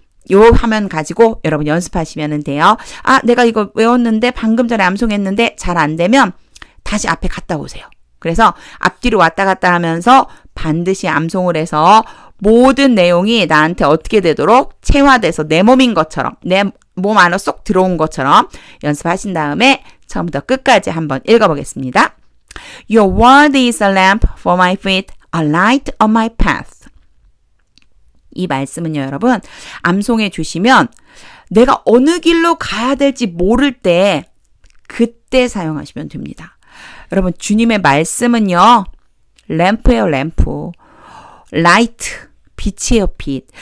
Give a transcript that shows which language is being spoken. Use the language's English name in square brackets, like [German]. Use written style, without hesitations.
[Korean] 요 화면 가지고 여러분 연습하시면 돼요. 내가 이거 외웠는데 방금 전에 암송했는데 잘 안 되면 다시 앞에 갔다 오세요. 그래서 앞뒤로 왔다 갔다 하면서 반드시 암송을 해서 모든 내용이 나한테 어떻게 되도록 체화돼서 내 몸인 것처럼 내 몸 안으로 쏙 들어온 것처럼 연습하신 다음에 처음부터 끝까지 한번 읽어보겠습니다. [English] Your word is a lamp for my feet, a light on my path. [Korean] 이 말씀은요, 여러분, 암송해 주시면 내가 어느 길로 가야 될지 모를 때 그때 사용하시면 됩니다. 여러분, 주님의 말씀은요, 램프예요, 램프. 라이트. 빛이에요, 빛.